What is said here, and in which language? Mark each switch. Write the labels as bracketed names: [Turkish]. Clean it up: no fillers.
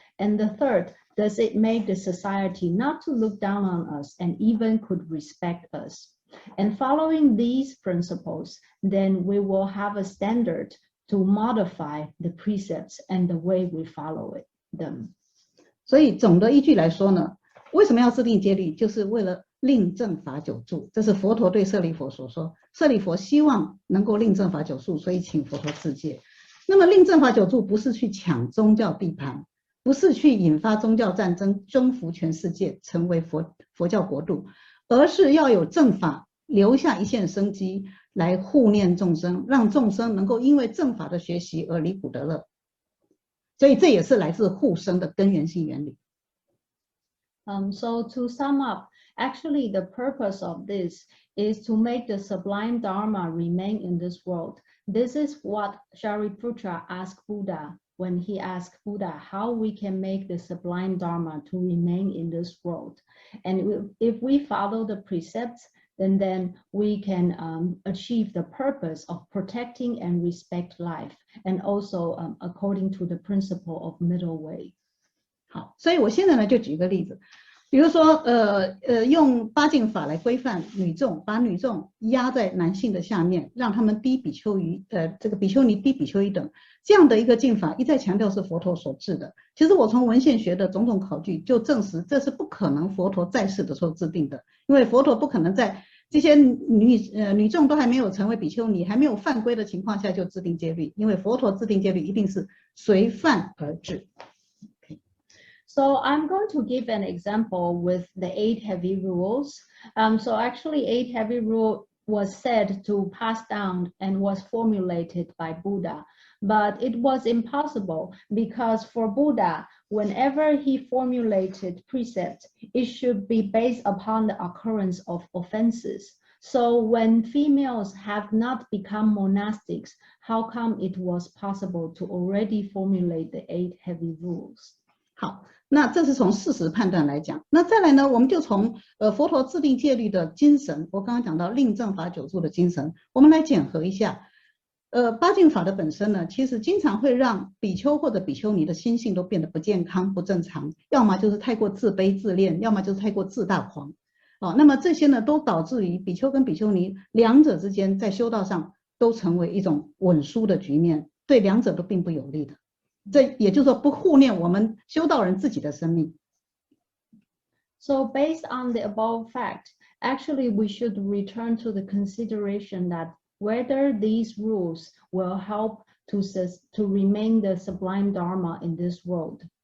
[English] And the third, does it make the society not to look down on us and even could respect us? And following these principles, then we will have a standard to modify the precepts and the way we follow them. [Chinese] 所以总的依据来说呢，为什么要制定戒律？就是为了令正法久住。这是佛陀对舍利弗所说，舍利弗希望能够令正法久住，所以请佛陀制戒。那么令正法久住不是去抢宗教地盘，不是去引发宗教战争，征服全世界，成为佛教国度，而是要有正法留下一线生机，来护念众生，让众生能够因为正法的学习而离苦得乐。所以这也是来自护生的根源性原理。 [English] So to sum up, actually the purpose of this is to make the sublime Dharma remain in this world. This is what Shariputra asked Buddha when he asked Buddha how we can make the sublime Dharma to remain in this world. And if we follow the precepts, then we can achieve the purpose of protecting and respect life, and also according to the principle of middle way. [Chinese] 好，所以我现在呢就举个例子，比如说用八敬法来规范女众，把女众压在男性的下面，让他们低比丘尼这个比丘尼低比丘尼等，这样的一个敬法一再强调是佛陀所制的。其实我从文献学的种种考据就证实，这是不可能佛陀在世的时候制定的，因为佛陀不可能在这些女众都还没有成为比丘尼，还没有犯规的情况下就制定戒律，因为佛陀制定戒律一定是随犯而治。 [English] So I'm going to give an example with the 8 heavy rules. So actually 8 heavy rule was said to pass down and was formulated by Buddha, but it was impossible because for Buddha, whenever he formulated precepts, it should be based upon the occurrence of offenses. So when females have not become monastics, how come it was possible to already formulate the 8 heavy rules? [Chinese] 好，那这是从事实判断来讲。那再来呢，我们就从佛陀制定戒律的精神，我刚刚讲到令正法久住的精神，我们来检核一下。八敬法的本身呢，其实经常会让比丘或者比丘尼的心性都变得不健康、不正常，要么就是太过自卑自恋，要么就是太过自大狂。那么这些呢，都导致于比丘跟比丘尼两者之间在修道上都成为一种稳输的局面，对两者都并不有利的。这也就是说，不护念我们修道人自己的生命。 [English] So based on the above fact, actually we should return to the consideration that whether these rules will help to remain the sublime Dharma in this world.